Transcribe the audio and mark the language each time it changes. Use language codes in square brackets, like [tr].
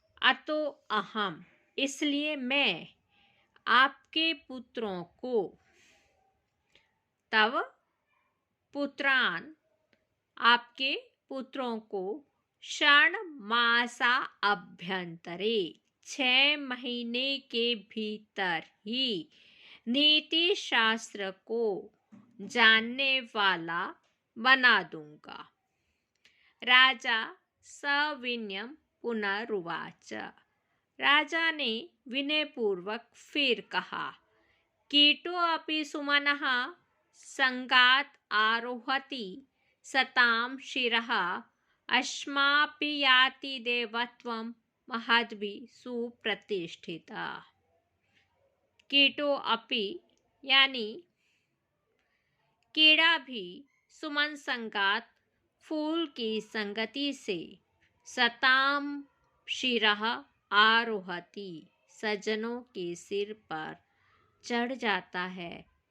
[sa] अतो अहम, [hi] इसलिए मैं आपके पुत्रों को, [sa] तव पुत्रान, [hi] आपके पुत्रों को, [sa] षण्मासा अभ्यंतरे [hi] 6 महीने के भीतर ही नीति शास्त्र को जानने वाला बना दूंगा। [sa] राजा सविनयं पुनरुवाच। [hi] राजा ने विनयपूर्वक फिर कहा। [sa] कीटो अपि सुमनः संगात आरोहति सतां शिरः अस्मापि याति देवत्वं महद्भिः सुप्रतिष्ठिता। [hi] कीटो अपि यानी कीड़ा भी [sa] सुमन संगात [hi] फूल की संगति से [sa] सताम शिरः आरोहति [hi] सज्जनों के सिर पर चढ़ जाता है।